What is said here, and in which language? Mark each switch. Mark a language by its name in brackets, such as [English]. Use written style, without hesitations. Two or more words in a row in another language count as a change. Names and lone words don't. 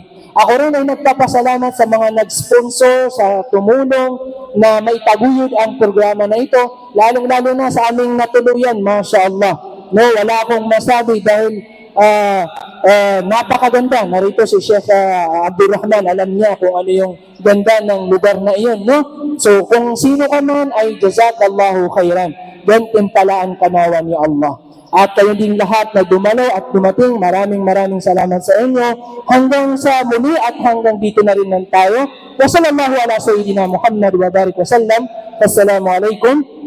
[Filipino] Ako rin ay nagpapasalamat sa mga nag-sponsor, sa tumulong na maitaguyod ang programa na ito, lalong-lalo na sa aming natuluyan, [Arabic] ما شاء الله. [Filipino] Wala akong masabi dahil napakaganda. Narito si Sheikh Abdurrahman, alam niya kung ano yung ganda ng lugar na iyon. So kung sino ka man ay [Arabic] جزاك الله خيرا. [Filipino] Gantimpalaan ka nawa ni Allah. At kayo din lahat na dumalo at dumating, maraming salamat sa inyo. Hanggang sa muli at hanggang dito na rin lang tayo. [Arabic] وصلى الله على سيدنا محمد وبارك وسلم. السلام عليكم